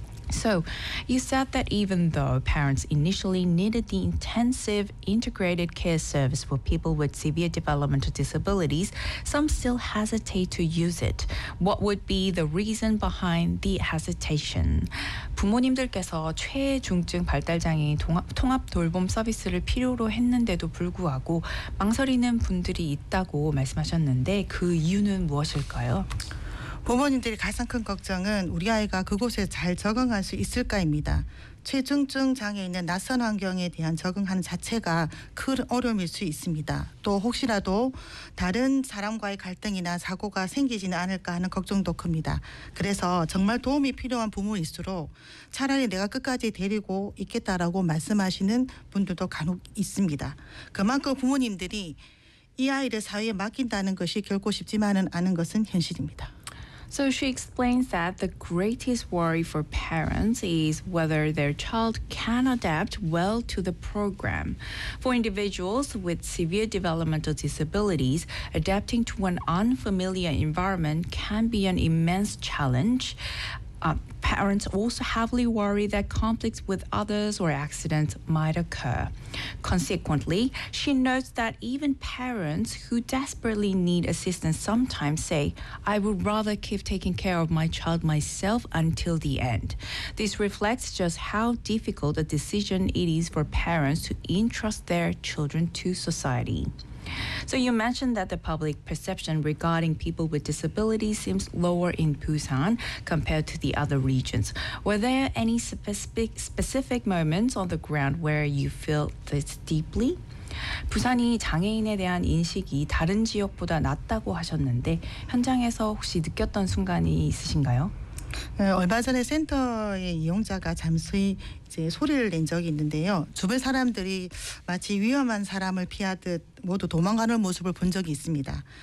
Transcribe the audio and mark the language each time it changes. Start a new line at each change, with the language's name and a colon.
English: So, you said that even though parents initially needed the intensive integrated care service for people with severe developmental disabilities, some still hesitate to use it. What would be the reason behind the hesitation?
Korean: 부모님들께서 최중증 발달장애인 통합돌봄 서비스를 필요로 했는데도 불구하고 망설이는 분들이 있다고 말씀하셨는데 그 이유는 무엇일까요? 부모님들이 가장 큰 걱정은 우리 아이가 그곳에 잘 적응할 수 있을까입니다. 최중증 장애인은 낯선 환경에 대한 적응하는 자체가 큰 어려움일 수 있습니다. 또 혹시라도 다른 사람과의 갈등이나 사고가 생기지는 않을까 하는 걱정도 큽니다. 그래서 정말 도움이 필요한 부모일수록 차라리 내가 끝까지 데리고 있겠다라고 말씀하시는 분들도 간혹 있습니다. 그만큼 부모님들이 이 아이를 사회에 맡긴다는 것이 결코 쉽지만은 않은 것은 현실입니다.
English: So she explains that the greatest worry for parents is whether their child can adapt well to the program. For individuals with severe developmental disabilities, adapting to an unfamiliar environment can be an immense challenge. Parents also heavily worry that conflicts with others or accidents might occur. Consequently, she notes that even parents who desperately need assistance sometimes say, I would rather keep taking care of my child myself until the end. This reflects just how difficult a decision it is for parents to entrust their children to society. So you mentioned that the public perception regarding people with disabilities seems lower in Busan compared to the other regions. Were there any specific moments on the ground where you felt this deeply?
Korean: 부산이 장애인에 대한 인식이 다른 지역보다 낮다고 하셨는데 현장에서 혹시 느꼈던 순간이 있으신가요? 얼마 전에 센터의 이용자가 잠시 이제 소리를 낸 적이 있는데요. 주변 사람들이 마치 위험한 사람을 피하듯 모두 도망가는 모습을 본 적이 있습니다.